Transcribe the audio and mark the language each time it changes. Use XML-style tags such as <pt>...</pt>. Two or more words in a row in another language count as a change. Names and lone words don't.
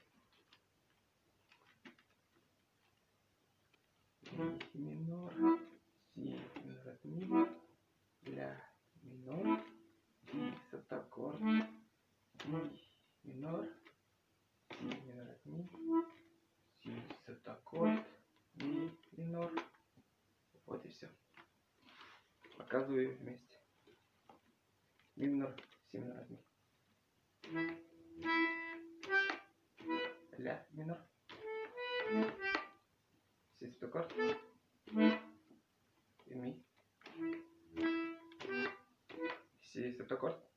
<ru>Ми минор, си минор от ми, ля минор, си септаккорд, ми минор, си минор от ми, си септаккорд, ми минор. Вот и все. Показываю вместе. Ми минор, си минор от ми, ля минор, си септаккорд и ми, си септаккорд.</ru>